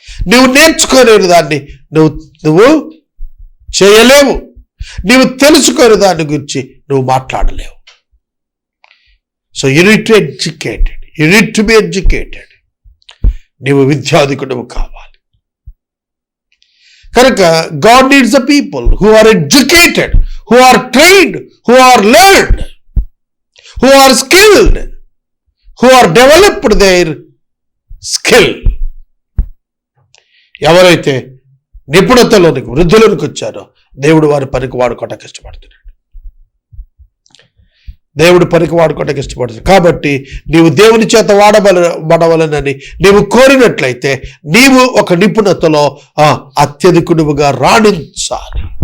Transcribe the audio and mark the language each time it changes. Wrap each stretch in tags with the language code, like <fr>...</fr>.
<te>నువ్వు నేర్చుకోలేని దాన్ని నువ్వు చేయలేవు. నువ్వు తెలుసుకోని దాని గురించి నువ్వు మాట్లాడలేవు.</te> <en>So you need to educated, you need to be educated.</en> <te>నువ్వు విద్యాధికుడు కావాలి. కనుక</te> <en>God needs the people who are educated, who are trained, who are learned, who are skilled, who are developed their skill.</en> <te>ఎవరైతే నిపుణతలోనికి, వృద్ధులకు వచ్చారో దేవుడు వారి పనికి వాడుకోవటానికి ఇష్టపడుతున్నాడు. దేవుడు పనికి వాడుకోవటానికి ఇష్టపడుతున్నాడు. కాబట్టి నీవు దేవుని చేత వాడవలనని నీవు కోరినట్లయితే నీవు ఒక నిపుణతలో అత్యధికుడుగా రాణించాలి.</te>